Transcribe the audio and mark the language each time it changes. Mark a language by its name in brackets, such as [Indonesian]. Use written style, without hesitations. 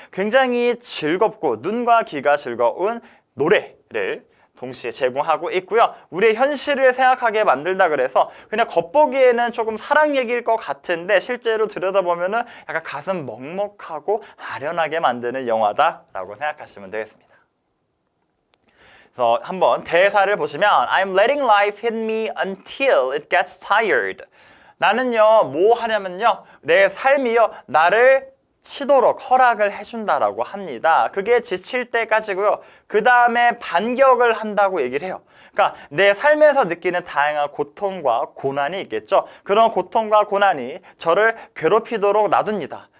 [Korean] 굉장히 즐겁고 눈과 귀가 즐거운 노래를 동시에 제공하고 있고요. 우리의 현실을 생각하게 만들다 그래서 그냥 겉보기에는 조금 사랑 얘기일 것 같은데 실제로 들여다보면은 약간 가슴 먹먹하고 아련하게 만드는 영화다라고 생각하시면 되겠습니다. 그래서 한번 대사를 보시면, [English] I'm letting life hit me until it gets tired. [Korean] 나는요, 뭐 하냐면요, 내 삶이요, 나를 치도록 허락을 해준다라고 합니다. 그게 지칠 때까지고요. 그 다음에 반격을 한다고 얘기를 해요. 그러니까 내 삶에서 느끼는 다양한 고통과 고난이 있겠죠. 그런 고통과 고난이 저를 괴롭히도록 놔둡니다.